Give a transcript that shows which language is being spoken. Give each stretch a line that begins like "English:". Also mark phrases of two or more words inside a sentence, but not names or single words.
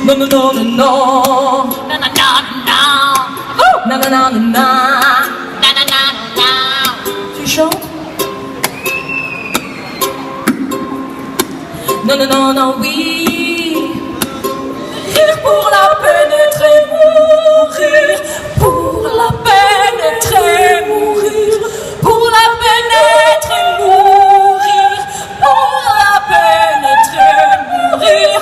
French: non, non, non. Non, non, non, non. Non, non, non, non, non. Non, non, non, non. Tu chantes? Non, non, non, non, oui. Rire pour la pénétrer, mourir. Pour la pénétrer, mourir. Pour la pénétrer, mourir. Pour la pénétrer, mourir.